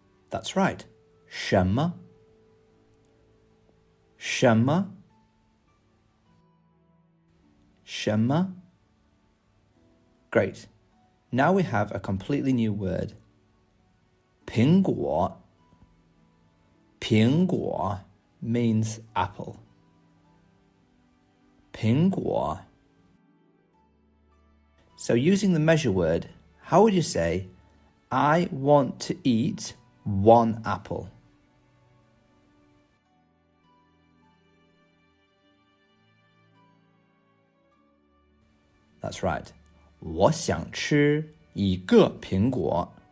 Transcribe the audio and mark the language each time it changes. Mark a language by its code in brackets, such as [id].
[en] That's right, [zh] 什么 什么 什么? [en] Great. Now we have a completely new word. [zh] 苹果 苹果 [en] means apple. [zh] 苹果 [en] So using the measure word, how would you say, I want to eat 1 apple? That's right. [zh] 我想吃1个苹果。